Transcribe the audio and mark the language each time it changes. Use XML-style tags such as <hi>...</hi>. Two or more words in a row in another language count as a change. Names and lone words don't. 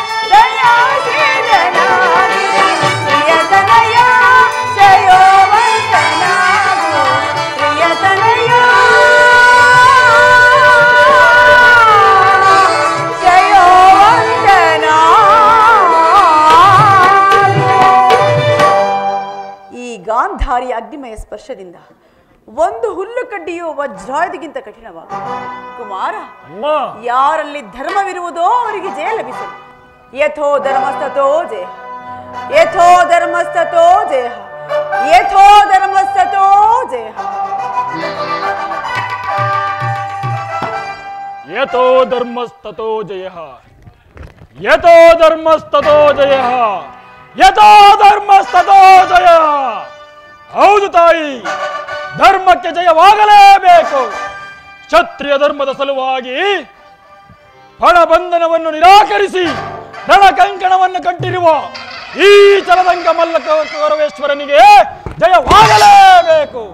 <kn>ದಯಾಶೀಲನಾಗಿ, ಪ್ರಿಯತನಯ ಜಯೋವಂತನಾಗು, ಪ್ರಿಯತನಯ ಈ ಗಾಂಧಾರಿಯ ಅಗ್ನಿಮಯ ಸ್ಪರ್ಶದಿಂದ ಒಂದು ಹುಲ್ಲು ಕಡ್ಡಿಯು ವಜ್ರಾಯುಧಗಿಂತ ಕಠಿಣವಾಗ. ಕುಮಾರ, ಯಾರಲ್ಲಿ ಧರ್ಮವಿರುವುದೋ ಅವರಿಗೆ ಜಯ ಲಭಿಸಲು.</kn> <sa>ಯಥೋ ಧರ್ಮಸ್ತೋ ಜಯ, ಯಥೋ ಧರ್ಮಸ್ತೋ ಜಯ, ಯಥೋ ಧರ್ಮಸ್ತೋ ಜಯ. ಯಥೋ ಧರ್ಮಸ್ತತೋ ಜಯ, ಯಥೋ ಧರ್ಮಸ್ತತೋ ಜಯ, ಯಥೋ ಧರ್ಮಸ್ತತೋ ಜಯ.</sa> <kn>ಹೌದು ತಾಯಿ, ಧರ್ಮಕ್ಕೆ ಜಯವಾಗಲೇಬೇಕು. ಕ್ಷತ್ರಿಯ ಧರ್ಮದ ಸಲುವಾಗಿ ಫಣಬಂಧನವನ್ನು ನಿರಾಕರಿಸಿ ರಣಕಂಕಣವನ್ನು ಕಟ್ಟಿರುವ ಈ ಚಲದಂಗ ಮಲ್ಲ ಕೌರವೇಶ್ವರನಿಗೆ ಜಯವಾಗಲೇಬೇಕು.</kn>